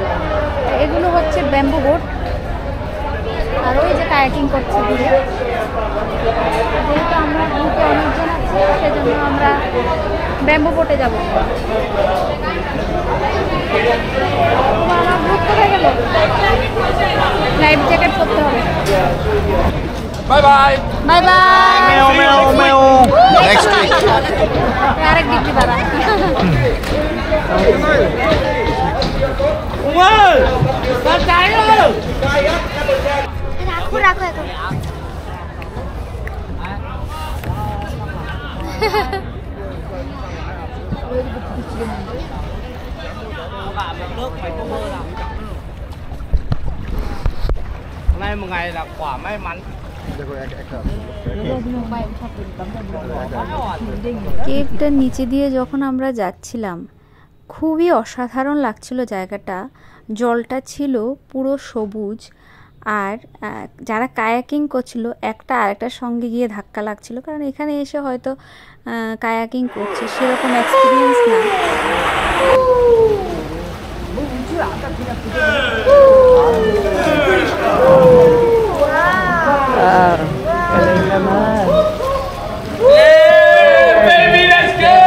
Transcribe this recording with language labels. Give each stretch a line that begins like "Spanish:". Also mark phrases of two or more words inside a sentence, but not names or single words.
Bangla: এগুলো হচ্ছে
English: bamboo boat,
Bangla: আর ওই যে কায়াকিং করছে দূরে। যেহেতু আমরা গ্রুপে অনেকজন আছি, সেজন্য আমরা
English: bamboo boat
Bangla: যাব। আমার গ্রুপ কোথায় গেল?
English: life jacket
Bangla: পরতে হবে।
English: Bye bye. bye bye. Meow, meow, meow. Next week.
Bangla: আরেক ডিগ্রি বাড়া। রাখো এখন।
Vietnamese: Hôm nay một ngày là quả may mắn.
Bangla: কেভটার নিচে দিয়ে যখন আমরা যাচ্ছিলাম, খুবই অসাধারণ লাগছিল জায়গাটা। জলটা ছিল পুরো সবুজ, আর যারা কায়াকিং করছিল একটা আরেকটার সঙ্গে গিয়ে ধাক্কা লাগছিল, কারণ এখানে এসে হয়তো কায়াকিং করছে সেরকম এক্সপিরিয়েন্স না।
English: Baby, let's go!